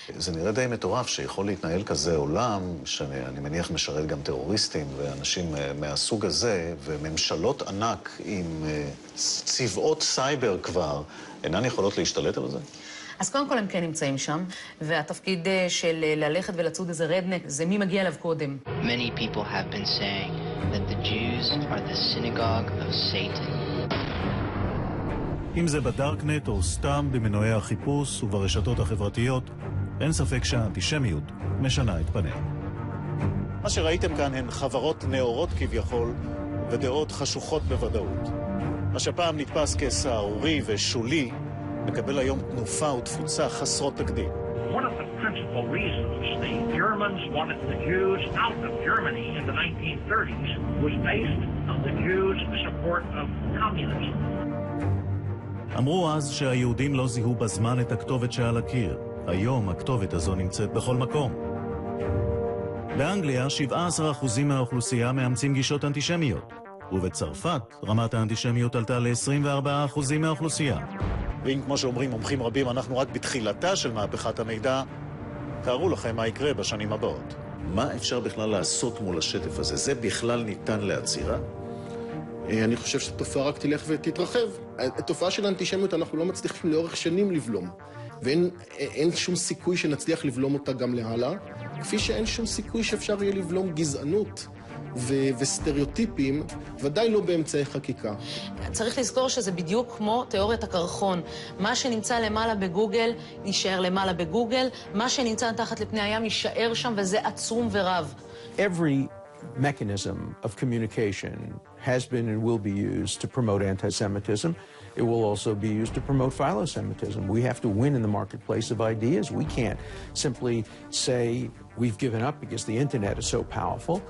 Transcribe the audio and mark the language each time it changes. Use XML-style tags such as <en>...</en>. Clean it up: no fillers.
<he>זה נראה די מטורף שיכול להתנהל כזה עולם, שאני מניח משרת גם טרוריסטים ואנשים מהסוג הזה, וממשלות ענק עם צבאות סייבר כבר, אינן יכולות להשתלט על זה? אז קודם כל הם כן נמצאים שם, והתפקיד של ללכת ולצוד איזה רדנק, זה מי מגיע אליו קודם.</he> <en>Many people have been saying that the Jews are the synagogue of Satan.</en> <he>אם זה בדארקנט או סתם במנועי החיפוש וברשתות החברתיות, אין ספק שהאנטישמיות משנה את פניה. מה שראיתם כאן הן חברות נאורות כביכול ודעות חשוכות בוודאות. מה שפעם נתפס כסערורי ושולי, מקבל היום תנופה ותפוצה חסרות תקדים.</he> <en>One of the principal reasons the Germans wanted the Jews out of Germany in the 1930s was based on the Jews' support of communism.</en> <he>אמרו אז שהיהודים לא זיהו בזמן את הכתובת שעל הקיר. היום הכתובת הזו נמצאת בכל מקום. באנגליה 17% מהאוכלוסייה מאמצים גישות אנטישמיות. ובצרפת רמת האנטישמיות עלתה ל-24% מהאוכלוסייה. ואם כמו שאומרים מומחים רבים, אנחנו רק בתחילתה של מהפכת המידע, תארו לכם מה יקרה בשנים הבאות. מה אפשר בכלל לעשות מול השטף הזה? זה בכלל ניתן לעצירה? אני חושב שהתופעה רק תלך ותתרחב. התופעה של האנטישמיות אנחנו לא מצליחים לאורך שנים לבלום. ואין שום סיכוי שנצליח לבלום אותה גם להלאה, כפי שאין שום סיכוי שאפשר יהיה לבלום גזענות וסטריאוטיפים, ודאי לא באמצעי חקיקה. צריך לזכור שזה בדיוק כמו תיאוריית הקרחון. מה שנמצא למעלה בגוגל, יישאר למעלה בגוגל, מה שנמצא תחת לפני הים יישאר שם, וזה עצום ורב.</he> <en>Every mechanism of communication has been and will be used to promote anti-Semitism. It will also be used to promote philo-Semitism. We have to win in the marketplace of ideas. We can't simply say we've given up because the internet is so powerful.</en>